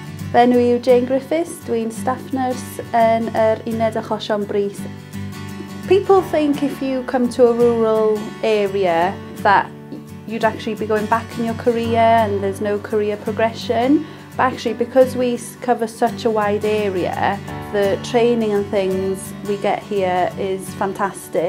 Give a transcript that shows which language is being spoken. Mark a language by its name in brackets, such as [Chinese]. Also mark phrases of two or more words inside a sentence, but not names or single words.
[Welsh] Fe nhw yw Jane Griffiths, dwi'n [English] staff nurse [Welsh] yn yr uned achosion brys. [English] People think if you come to a rural area that you'd actually be going back in your career and there's no career progression. But actually, because we cover such a wide area, the training and things we get here is fantastic.